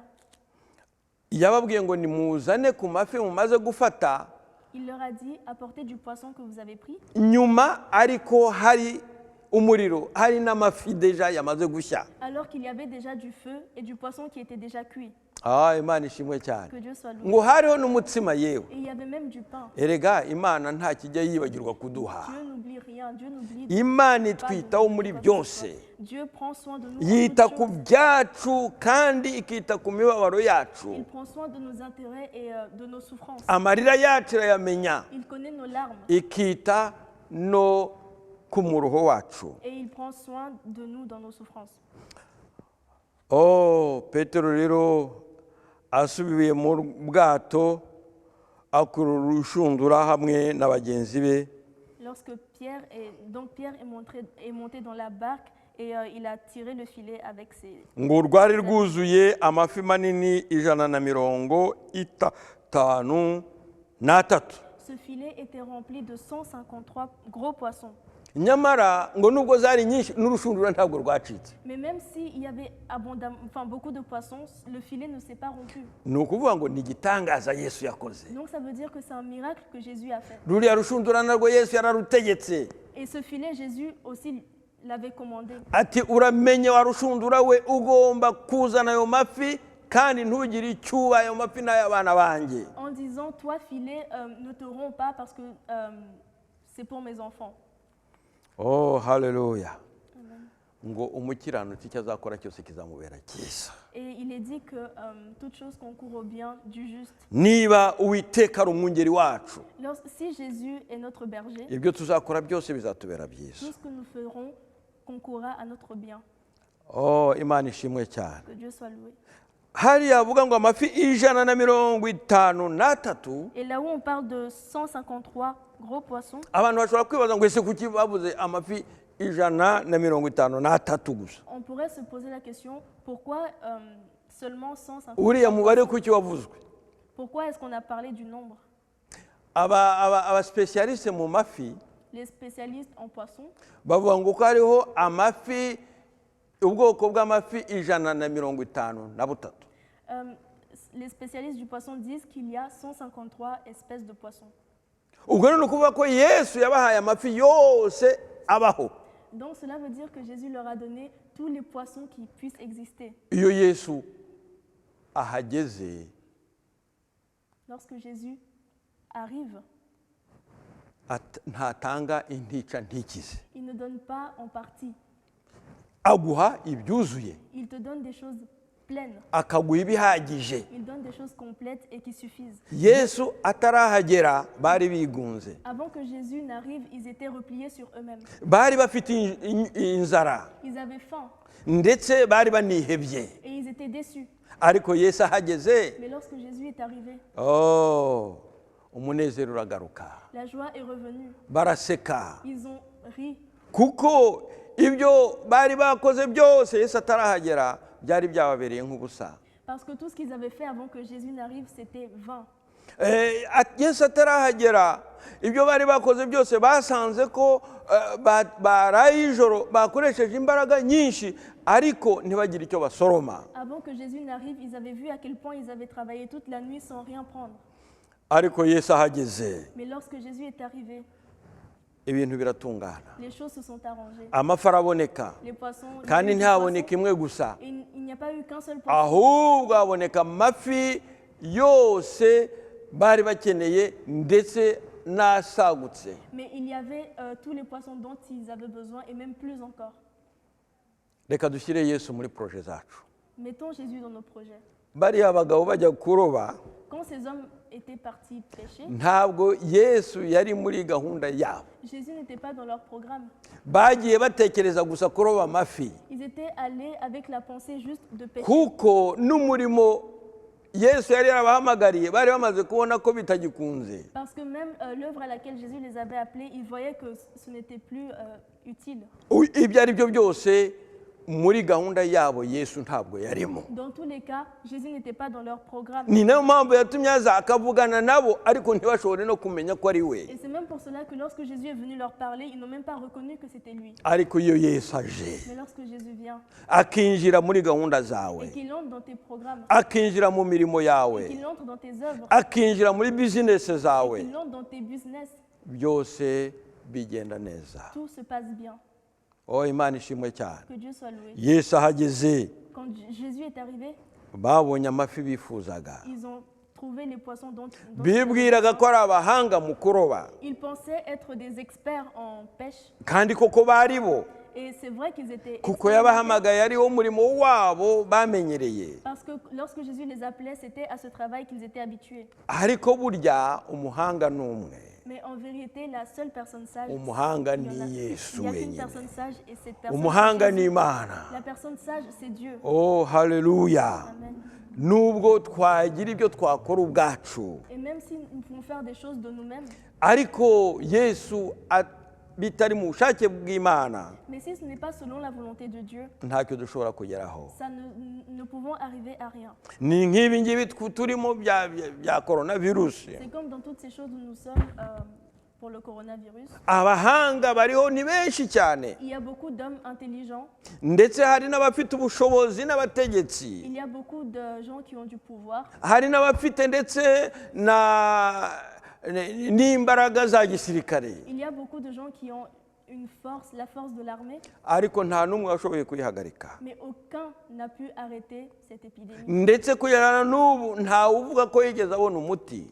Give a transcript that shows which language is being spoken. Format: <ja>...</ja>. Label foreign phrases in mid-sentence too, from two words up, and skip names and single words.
<rw>Yababwiye ngo nimuzane ku mafi mumaze gufata,</rw> <fr>Il leur a dit, apportez du poisson que vous avez pris.</fr> <rw>nyuma ariko hari umuriro, hari n'amafi deja yamaze gushya.</rw> <fr>Alors qu'il y avait déjà du feu et du poisson qui était déjà cuit.</fr> <rw>Imana ishimwe cyane.</rw> <fr>Que Dieu soit loué.</fr> <rw>Ngo hariho n'umutsima yewe.</rw> <fr>Et il y avait même du pain.</fr> <rw>Erega Imana nta kijya yibagirwa kuduha.</rw> <fr>Dieu n'oublie rien. Dieu n'oublie</fr> <rw>Imana</rw> <fr>pas de</fr> <rw>itwitaho</rw> <fr>nous,</fr> <rw>muri</rw> <fr>quoi que ce</fr> <rw>byose.</rw> <fr>soit. Dieu prend soin de nous. en</fr> <rw>Yita</rw> <fr>toutes</fr> <rw>ku</rw> <fr>choses.</fr> <rw>byacu kandi ikita ku mibabaro yacu.</rw> <fr>Il prend soin de nos intérêts et de nos souffrances.</fr> <rw>Amarira yacu irayamenya,</rw> <fr>Il connaît nos larmes</fr> <rw>ikita no ku muruho wacu.</rw> <fr>et il prend soin de nous dans nos souffrances.</fr> <rw>Petero rero asubiye mu bwato akurura urushundura hamwe na bagenzi be.</rw> <fr>Lorsque Pierre est monté dans la barque et il a tiré le filet avec ses...</fr> <rw>Ngo rwari rwuzuye amafi manini 153.</rw> <fr>Ce filet était rempli de 153 gros poissons.</fr> <rw>Nyamara ngo nubwo zari nyinshi n'urushundura ntabwo rwacitse.</rw> <fr>Mais même s'il y avait beaucoup de poissons, le filet ne s'est pas rompu.</fr> <rw>Ni ukuvuga ngo ni igitangaza Yesu yakoze.</rw> <fr>Donc ça veut dire que c'est un miracle que Jésus a fait.</fr> <rw>Ruriya rushundura narwo Yesu yararutegetse.</rw> <fr>Et ce filet, Jésus aussi l'avait commandé.</fr> <rw>Ati uramenye wa rushundura we ugomba kuzana ayo mafi kandi ntugire icyuba ayo mafi n'ay'abana banjye.</rw> <fr>En disant, toi filet, ne te romps pas parce que c'est pour mes enfants.</fr> <rw>Haleluya. Ngo umukiranutsi icyo azakora cyose kizamubera cyiza.</rw> <fr>Et il est dit que toute chose concourt au bien du juste.</fr> <rw>Niba Uwiteka ari umwungeri wacu,</rw> <fr>Si Jésus est notre berger,</fr> <rw>ibyo tuzakora byose bizatubera byiza.</rw> <fr>tout ce que nous ferons concourra à notre bien.</fr> <rw>Imana ishimwe cyane.</rw> <fr>Que Dieu soit loué.</fr> <rw>Hariya avuga ngo amafi 153.</rw> <fr>Et là où on parle de 153 gros poissons,</fr> <rw>Abantu bashobora kwibaza ngo ese kuki babuze amafi 153 gusa?</rw> <fr>on pourrait se poser la question, pourquoi seulement 153?</fr> <rw>Uriya mubare kuki wavuzwe?</rw> <fr>Pourquoi est-ce qu'on a parlé du nombre?</fr> <rw>Aba spécialistes mu mafi</rw> <fr>Les spécialistes en poissons</fr> <rw>bavuga ngo ko hariho amafi, ubwoko bw'amafi 153.</rw> <fr>les spécialistes du poisson disent qu'il y a 153 espèces de poissons.</fr> <rw>Ubwo ni ukuvuga ko Yesu yabahaye amafi yose abaho.</rw> <fr>Donc cela veut dire que Jésus leur a donné tous les poissons qui puissent exister.</fr> <rw>Iyo Yesu ahageze,</rw> <fr>Lorsque Jésus arrive,</fr> <rw>ntatanga intica ntikize,</rw> <fr>il ne donne pas en partie.</fr> <rw>aguha ibyuzuye,</rw> <fr>Il te donne des choses pleines.</fr> <rw>akaguha ibihagije.</rw> <fr>Il donne des choses complètes et qui suffisent.</fr> <rw>Yesu atarahagera bari bigunze,</rw> <fr>Avant que Jésus n'arrive, ils étaient repliés sur eux-mêmes.</fr> <rw>bari bafite inzara</rw> <fr>Ils avaient faim</fr> <rw>ndetse bari banihebye,</rw> <fr>et ils étaient déçus.</fr> <rw>ariko Yesu ahageze,</rw> <fr>Mais lorsque Jésus est arrivé,</fr> <rw>umunezero uragaruka,</rw> <fr>la joie est revenue.</fr> <rw>baraseka,</rw> <fr>Ils ont ri</fr> <rw>kuko ibyo bari bakoze byose Yesu atarahagera byari byababereye nk'ubusa.</rw> <fr>parce que tout ce qu'ils avaient fait avant que Jésus n'arrive, c'était vain.</fr> <rw>Yesu atarahagera ibyo bari bakoze byose basanze ko baraye ijoro bakoresheje imbaraga nyinshi ariko ntibagire icyo basoroma.</rw> <fr>Avant que Jésus n'arrive, ils avaient vu à quel point ils avaient travaillé toute la nuit sans rien prendre.</fr> <rw>Ariko Yesu ahageze</rw> <fr>Mais lorsque Jésus est arrivé,</fr> <rw>ibintu biratungana,</rw> <fr>les choses se sont arrangées.</fr> <rw>amafi araboneka,</rw> <fr>Les poissons,</fr> <rw>kandi</rw> <fr>les</fr> <rw>ntihaboneka</rw> <fr>poissons,</fr> <rw>imwe gusa,</rw> <fr>et il n'y a pas eu qu'un seul poisson.</fr> <rw>ahubwo haboneka amafi yose bari bakeneye ndetse n'asagutse.</rw> <fr>Mais il y avait tous les poissons dont ils avaient besoin et même plus encore.</fr> <rw>Reka dushyire Yesu muri proje zacu.</rw> <fr>Mettons Jésus dans nos projets.</fr> <rw>Bariya abagabo bajya kuroba,</rw> <fr>Quand ces hommes étaient partis pêcher,</fr> <rw>ntabwo Yesu yari muri gahunda yabo,</rw> <fr>Jésus n'était pas dans leur programme.</fr> <rw>bagiye batekereza gusa kuroba amafi,</rw> <fr>Ils étaient allés avec la pensée juste de pêcher.</fr> <rw>kuko n'umurimo Yesu yari yarabahamagariye bari bamaze kubona ko bitagikunze.</rw> <fr>Parce que même l'œuvre à laquelle Jésus les avait appelés, ils voyaient que ce n'était plus utile.</fr> <rw>Ibyo ari byo byose muri gahunda yabo Yesu ntabwo yarimo.</rw> <fr>Dans tous les cas, Jésus n'était pas dans leur programme.</fr> <rw>Ni nayo mpamvu yatumye aza akavugana nabo ariko ntibashobore no kumenya ko ari we.</rw> <fr>Et c'est même pour cela que lorsque Jésus est venu leur parler, ils n'ont même pas reconnu que c'était lui.</fr> <rw>Ariko iyo Yesu aje</rw> <fr>Mais lorsque Jésus vient</fr> <rw>akinjira muri gahunda zawe,</rw> <fr>et qu'il entre dans tes programmes,</fr> <rw>akinjira mu mirimo yawe,</rw> <fr>qu'il entre dans tes œuvres,</fr> <rw>akinjira muri bizinesi zawe,</rw> <fr>qu'il entre dans tes business,</fr> <rw>byose bigenda neza.</rw> <fr>tout se passe bien.</fr> <rw>Imana ishimwe cyane.</rw> <fr>Que Dieu soit loué.</fr> <rw>Yesu ahageze</rw> <fr>Quand Jésus est arrivé,</fr> <rw>babonye amafi bifuzaga,</rw> <fr>ils ont trouvé les poissons dont</fr> <rw>bibwiraga ko ari abahanga mu kuroba,</rw> <fr>ils pensaient être des experts en pêche.</fr> <rw>kandi koko bari bo,</rw> <fr>Et c'est vrai qu'ils étaient</fr> <rw>kuko</rw> <fr>expérimentés,</fr> <rw>yabahamagaye ari wo murimo wabo bamenyereye.</rw> <fr>parce que lorsque Jésus les appelait, c'était à ce travail qu'ils étaient habitués.</fr> <rw>Ariko burya umuhanga ni umwe,</rw> <fr>Mais en vérité, la seule personne sage,</fr> <rw>umuhanga</rw> <fr>il y en a-</fr> <rw>ni Yesu</rw> <fr>il n'y a qu'une</fr> <rw>wenyine,</rw> <fr>personne sage et cette personne,</fr> <rw>umuhanga</rw> <fr>c'est</fr> <rw>ni</rw> <fr>Jésus.</fr> <rw>Imana.</rw> <fr>La personne sage, c'est Dieu.</fr> <rw>Haleluya.</rw> <fr>Amen.</fr> <rw>Nubwo twagira ibyo twakora ubwacu,</rw> <fr>Et même si nous pouvons faire des choses de nous-mêmes,</fr> <rw>ariko Yesu bitari mu bushake bw'Imana</rw> <fr>mais si ce n'est pas selon la volonté de Dieu,</fr> <rw>ntacyo dushobora kugeraho.</rw> <fr>ça ne pouvons arriver à rien.</fr> <rw>Ni nk'ibi ngibi turimo bya coronavirus.</rw> <fr>C'est comme dans toutes ces choses où nous sommes pour le coronavirus.</fr> <rw>Abahanga bariho ni benshi cyane,</rw> <fr>Il y a beaucoup d'hommes intelligents,</fr> <rw>ndetse hari n'abafite ubushobozi n'abategetsi,</rw> <fr>il y a beaucoup de gens qui ont du pouvoir,</fr> <rw>hari n'abafite ndetse n'imbaraga za gisirikare,</rw> <fr>il y a beaucoup de gens qui ont une force, la force de l'armée,</fr> <rw>ariko nta n'umwe washoboye kuyihagarika.</rw> <fr>mais aucun n'a pu arrêter cette épidémie.</fr> <rw>Ndetse kugera n'ubu ntawe uvuga ko yigeze abona umuti.</rw>